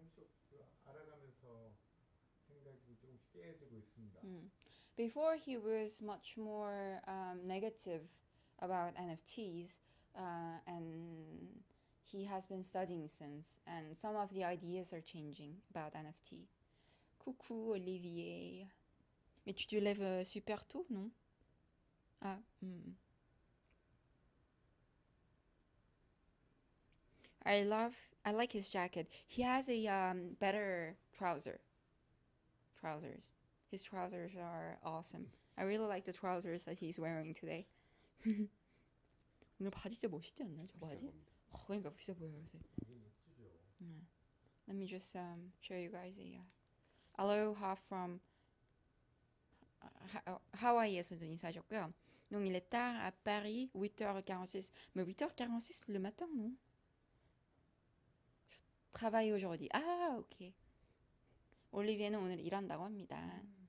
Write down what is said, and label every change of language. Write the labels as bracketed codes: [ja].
[ko] 조금씩 알아가면서 생각이 조금씩 깨지고 있습니다. [en] Before he was much more negative about NFTs, and he has been studying since, and some of the ideas are changing about NFT. [fr] Coucou Olivier. Mais tu te lèves super tôt, non? [en] I like his jacket. He has a better trousers. His trousers are awesome. I really like the trousers that he's wearing today. [ko] 오늘 바지 진짜 멋있지 않나요? 저 비싼 바지? 겁니다. 그러니까 비싸 보여요. 요새. 이게 멋지죠. [en] Let me just show you guys a aloha from [ko] 하와이에서도 인사하셨고요. [fr] Donc il est tard à Paris, 8h46. Mais 8h46 le matin, non? Je travaille aujourd'hui. Ok. [ko] 올리비에는 오늘 일한다고 합니다.